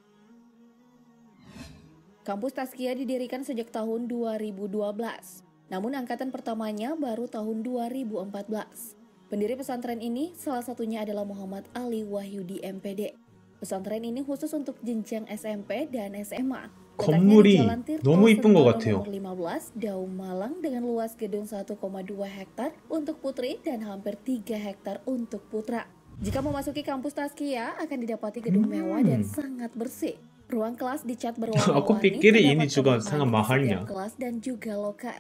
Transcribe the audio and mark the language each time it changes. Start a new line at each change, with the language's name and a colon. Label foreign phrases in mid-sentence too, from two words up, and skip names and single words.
Indonesian: Kampus Tazkiyah didirikan sejak tahun 2012. Namun angkatan pertamanya baru tahun 2014. Pendiri pesantren ini salah satunya adalah Muhammad Ali Wahyudi MPD. Pesantren ini khusus untuk jenjang SMP dan SMA.
Korean: 건물이 너무 이쁜 것 같아요.
Indonesian: Nomor 15 Daum Malang dengan luas gedung 1,2 hektar untuk putri dan hampir 3 hektar untuk putra. Jika memasuki kampus Tazkiyah akan didapati gedung mewah dan sangat bersih. Ruang kelas dicat berwarna-warni, ini juga sangat mahalnya. Kelas dan juga loker.